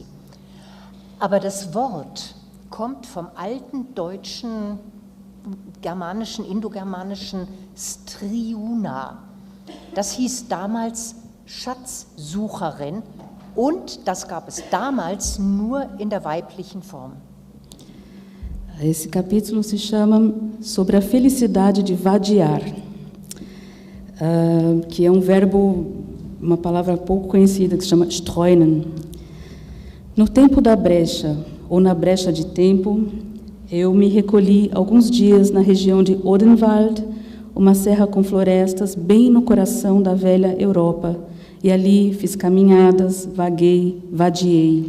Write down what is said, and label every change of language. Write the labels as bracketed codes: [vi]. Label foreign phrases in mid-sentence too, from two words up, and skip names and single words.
[de] Aber das Wort kommt vom alten deutschen, germanischen, indogermanischen Striuna. Das hieß damals Schatzsucherin und das gab es damals nur in der weiblichen Form. [pt] Esse capítulo se chama Sobre a Felicidade de Vadiar, que é um verbo, uma palavra pouco conhecida, que se chama streunen. No tempo da brecha, ou na brecha de tempo, eu me recolhi alguns dias na região de Odenwald, uma serra com florestas bem no coração da velha Europa, e ali fiz caminhadas, vaguei, vadiei.